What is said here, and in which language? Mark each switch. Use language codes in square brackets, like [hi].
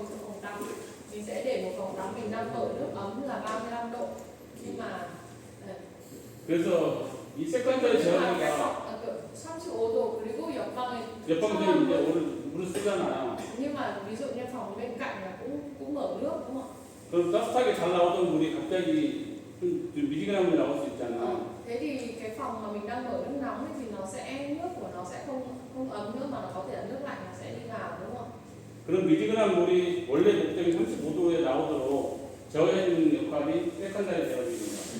[vi] Ví dụ phòng tắm mình sẽ để một phòng tắm mình đang mở nước ấm là 35 độ nhưng mà [ko] 그래서 이 세컨더리 제어가 35도 그리고 옆방에 옆방들이 이제 물을 쓰잖아요. [vi] nhưng mà ví dụ như phòng bên cạnh là cũng mở nước đúng không ạ? [ko] 그럼 따뜻하게 잘 나오던 물이 갑자기 좀 미지근한 물이 나올 수 있잖아요. [vi] Thế thì cái phòng mà mình đang mở nước nóng ấy thì nó sẽ nước của nó sẽ không ấm nữa mà nó có thể là nước lạnh nó sẽ đi vào đúng không? [ko] 그럼 미지근한 물이 원래 목적이 35도에 나오도록 저어해주는 역할이 세컨더리 제어입니다.